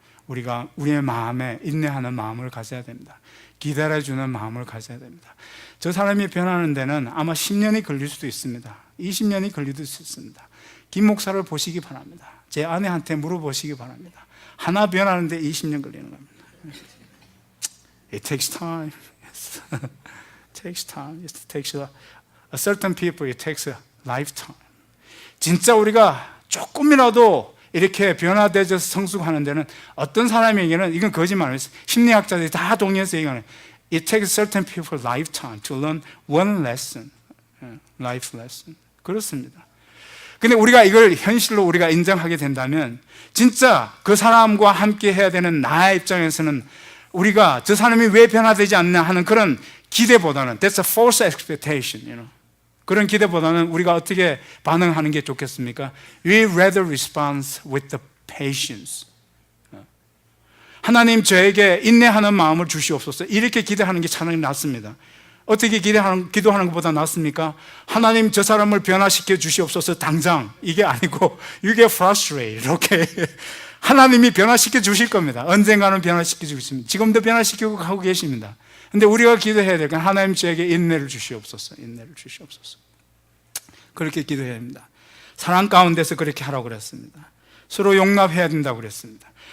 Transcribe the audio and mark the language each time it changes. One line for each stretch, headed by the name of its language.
Korean: 우리가 우리의 마음에 인내하는 마음을 가져야 됩니다. 기다려주는 마음을 가져야 됩니다. 저 사람이 변하는 데는 아마 10년이 걸릴 수도 있습니다. 20년이 걸릴 수도 있습니다. 김 목사를 보시기 바랍니다. 제 아내한테 물어보시기 바랍니다. 하나 변하는데 20년 걸리는 겁니다.
English: It takes time. Yes. It takes time. It takes a certain people. It takes a lifetime.
Korean: 진짜 우리가 조금이라도 이렇게 변화되어서 성숙하는 데는 어떤 사람에게는 이건 거짓말이에요. 심리학자들이 다 동의해서 얘기하는
English: It takes certain people lifetime to learn one lesson. Life lesson.
Korean: 그렇습니다. 근데 우리가 이걸 현실로 우리가 인정하게 된다면 진짜 그 사람과 함께 해야 되는 나의 입장에서는 우리가 저 사람이 왜 변화되지 않나 하는 그런 기대보다는
English: That's a false expectation. You know.
Korean: 그런 기대보다는 우리가 어떻게 반응하는 게 좋겠습니까?
English: We rather respond with the patience.
Korean: 하나님 저에게 인내하는 마음을 주시옵소서. 이렇게 기대하는 게 차라리 낫습니다. 어떻게 기도하는 것보다 낫습니까? 하나님 저 사람을 변화시켜 주시옵소서 당장. 이게 아니고
English: You get frustrated.
Korean: 이렇게 하나님이 변화시켜 주실 겁니다. 언젠가는 변화시켜 주십니다. 지금도 변화시키고 가고 계십니다. 근데 우리가 기도해야 될 건 하나님 저에게 인내를 주시옵소서. 인내를 주시옵소서. 그렇게 기도해야 합니다. 사랑 가운데서 그렇게 하라고 그랬습니다. 서로 용납해야 된다고 그랬습니다.